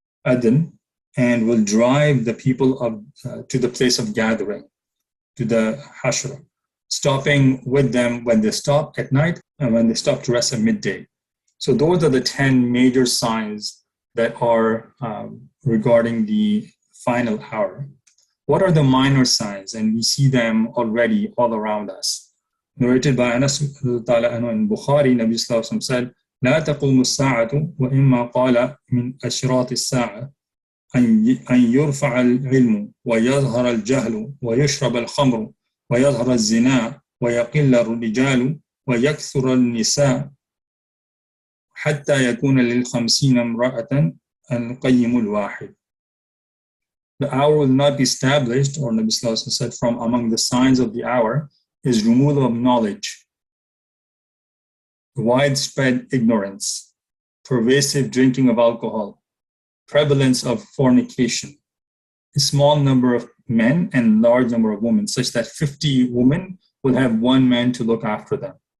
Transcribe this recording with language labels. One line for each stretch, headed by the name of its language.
English: Aden and will drive the people to the place of gathering, to the Hashra, stopping with them when they stop at night and when they stop to rest at midday. So those are the 10 major signs that are regarding the final hour. What are the minor signs? And we see them already all around us. Narrated by Anas in Bukhari, Nabi Sallallahu Alaihi Wasallam said,
Arabic: لا تقوم الساعة وإما قال من أشراط الساعة أن يرفع العلم ويظهر الجهل ويشرب الخمر ويظهر الزنا ويقل الرجال ويكثر النساء حتى يكون لل50 امرأة القيم الواحد.
English: The hour will not be established, or Nabi Sallallahu Alaihi Wasallam said, from among the signs of the hour is removal of knowledge, widespread ignorance, pervasive drinking of alcohol, prevalence of fornication, a small number of men and large number of women, such that 50 women will have 1 man to look after them.